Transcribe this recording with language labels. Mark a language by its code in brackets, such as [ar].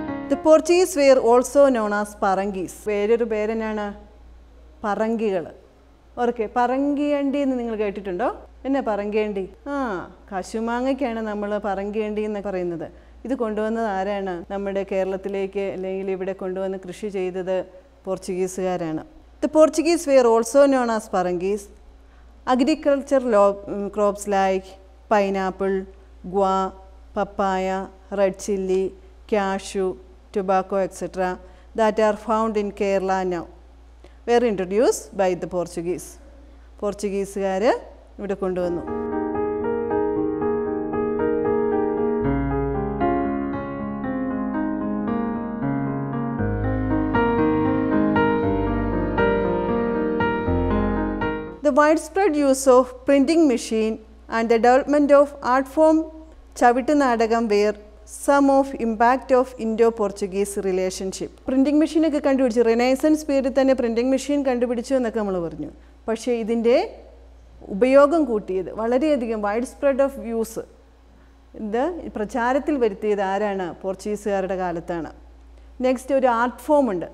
[en] The Portuguese were also known as Parangis. [ml] വേറൊരു പേരെന്നാണ്? പറങ്കികൾ. Okay, പറങ്കിയണ്ടി എന്ന് നിങ്ങൾ കേട്ടിട്ടുണ്ടോ? എന്നാ പറങ്കിയണ്ടി? കശുമാങ്ങയ്ക്കാണ് നമ്മൾ പറങ്കിയണ്ടി എന്ന് പറയുന്നത്. ഇത് കൊണ്ടുവന്നത് ആരാണ്? നമ്മുടെ കേരളത്തിലേക്ക് അല്ലെങ്കിൽ ഇവിടെ കൊണ്ടുവന്ന് കൃഷി ചെയ്തത് പോർച്ചുഗീസുകാരാണ്. [en] The Portuguese were also known as Parangis. Agricultural crops like pineapple, guava, papaya, red chilli, cashew, tobacco, etc. that are found in Kerala now were introduced by the Portuguese. [ml] പോർച്ചുഗീസുകാർ ഇവിടെ കൊണ്ടുവന്നു. [en] The widespread use of printing machine and the development of art form ചവിട്ട് നാടകം were some of impact of Indo-Portuguese relationship. [ml] Printing മെഷീനൊക്കെ കണ്ടുപിടിച്ചു. Renaissance പീരീഡിൽ തന്നെ printing machine കണ്ടുപിടിച്ചു എന്നൊക്കെ നമ്മൾ പറഞ്ഞു. പക്ഷേ ഇതിൻ്റെ ഉപയോഗം കൂട്ടിയത് വളരെയധികം [en] widespread of use [ml] ഇത് പ്രചാരത്തിൽ വരുത്തിയത് ആരാണ്? പോർച്ചുഗീസുകാരുടെ കാലത്താണ്. നെക്സ്റ്റ് ഒരു ആർട്ട് ഫോം ഉണ്ട്.